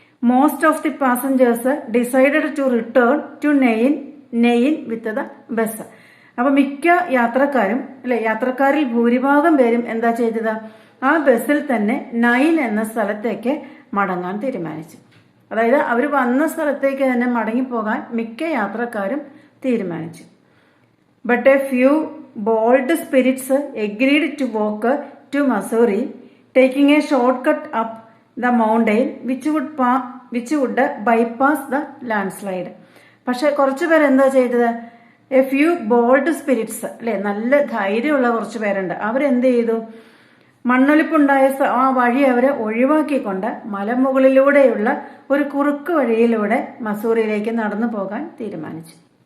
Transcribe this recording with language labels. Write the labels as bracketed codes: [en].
[en] Most of the passengers decided to return to Nain with the bus. [ml] അപ്പൊ മിക്ക യാത്രക്കാരും യാത്രക്കാരിൽ ഭൂരിഭാഗം പേരും എന്താ ചെയ്തത്? ആ ബസ്സിൽ തന്നെ നൈൻ എന്ന സ്ഥലത്തേക്ക് മടങ്ങാൻ തീരുമാനിച്ചു. അതായത് അവർ വന്ന സ്ഥലത്തേക്ക് തന്നെ മടങ്ങിപ്പോകാൻ മിക്ക യാത്രക്കാരും തീരുമാനിച്ചു. [en] But a few bold spirits agreed to walk to Missouri, taking a shortcut up the mountain which would bypass the landslide. [ml] പക്ഷെ കുറച്ചു പേര് എന്താ ചെയ്തത്? [en] a few bold spirits, [ml] അല്ലെ, നല്ല ധൈര്യമുള്ള കുറച്ചു പേരുണ്ട്. അവരെന്ത് ചെയ്തു? മണ്ണൊലിപ്പുണ്ടായ ആ വഴി അവരെ ഒഴിവാക്കിക്കൊണ്ട് മലമുകളിലൂടെയുള്ള ഒരു കുറുക്ക് വഴിയിലൂടെ മസൂറിയിലേക്ക് നടന്നു പോകാൻ തീരുമാനിച്ചു.